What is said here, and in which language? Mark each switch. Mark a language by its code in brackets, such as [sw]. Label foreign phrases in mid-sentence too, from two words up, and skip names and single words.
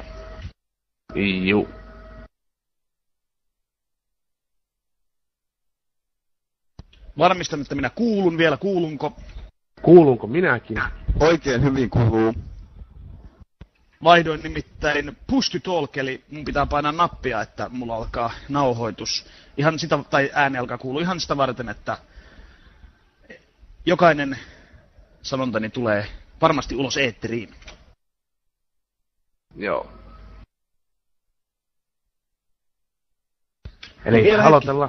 [fi] Juu. Varmistan, että minä kuulun vielä. Kuulunko? Kuulunko minäkin? Oikein hyvin kuuluu. Vaihdoin nimittäin [en] push to talk, [fi] eli mun pitää painaa nappia, että mulla alkaa nauhoitus. Ihan sitä, tai ääni alkaa kuulua ihan sitä varten, että jokainen sanontani tulee varmasti ulos eetteriin. Joo. Eli aloitellaan.